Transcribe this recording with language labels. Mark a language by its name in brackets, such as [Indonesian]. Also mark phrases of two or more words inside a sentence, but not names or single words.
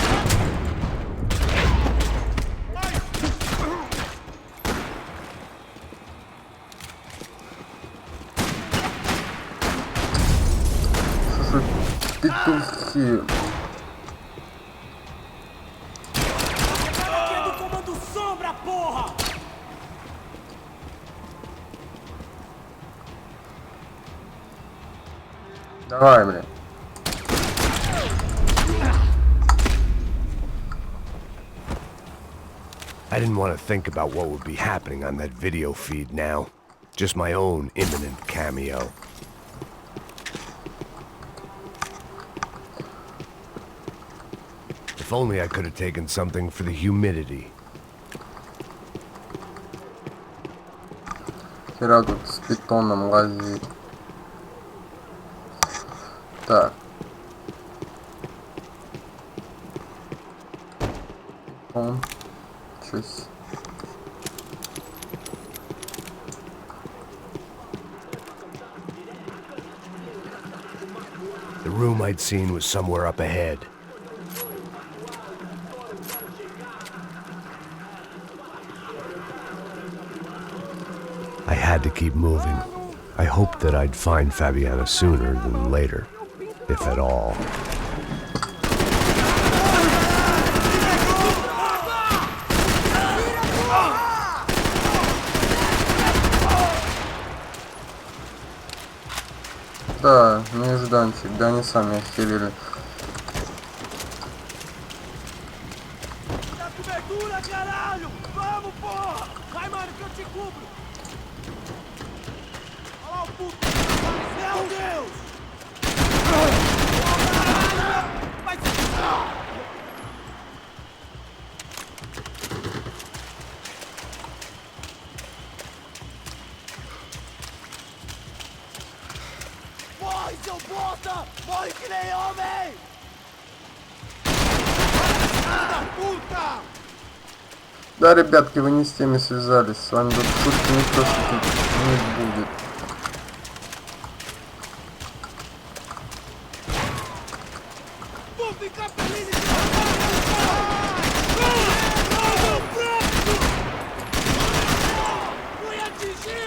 [Russian] Петухи. [Portuguese] Aqui é do comando Sombra, porra! [Russian] Давай, блин. [English] I didn't want to think about what would be happening on that video feed now. Just my own imminent cameo. If only I could have taken something for the humidity. [Russian] Хера тут с питоном лазит. Так. Он. Чуть. [English] The room I'd seen was somewhere up ahead. I had to keep moving. I hoped that I'd find Fabiana sooner than later, if at all. [Russian] Да, нежданчик, да они сами охерели. [Portuguese] Dá cobertura, caralho! Vamos, porra! Vai, mano, que eu te cubro! Olha lá o puto! Meu Deus! Vai se... Morre, seu bosta! Morre que nem homem! Filho da puta! [Russian] Да, ребятки, вы не с теми связались. С вами тут шутки никто шутить не будет. [Portuguese] Vou ficar feliz em Fui atingido!